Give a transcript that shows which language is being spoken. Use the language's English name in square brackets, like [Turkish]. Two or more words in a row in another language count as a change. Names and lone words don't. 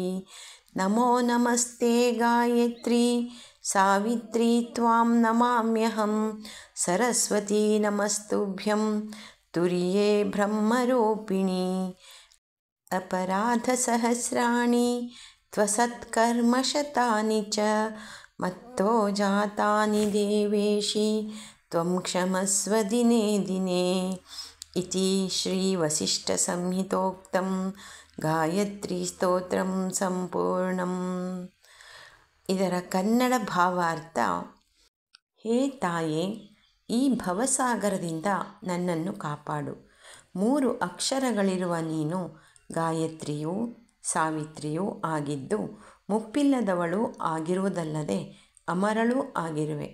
[Sanskrit] नमो नमस्ते गायत्री सावित्री त्वां नमाम्यहं सरस्वती नमस्तुभ्यं तुर्ये ब्रह्मरूपिणी. अपराधसहस्राणि त्वसत्कर्मशतानि च मत्तो जातानि देवेशि त्वं क्षमस्व दिने दिने. इति ಶ್ರೀವಸಿಷ್ಠಸಂಹಿತೋಕ್ತಂ ಗಾಯತ್ರಿ ಸ್ತೋತ್ರಂ ಸಂಪೂರ್ಣಂ. [Kannada] ಇದರ ಕನ್ನಡ ಭಾವಾರ್ಥ: ಹೇ ತಾಯೇ, ಈ ಭವಸಾಗರದಿಂದ ನನ್ನನ್ನು ಕಾಪಾಡು. 3 ಅಕ್ಷರಗಳಿರುವ ನೀನು ಗಾಯತ್ರಿಯೂ ಸಾವಿತ್ರಿಯೂ ಆಗಿದ್ದು ಮುಪ್ಪಿಲ್ಲದವಳು ಆಗಿರುವುದಲ್ಲದೆ ಅಮರಳೂ ಆಗಿರುವೆ.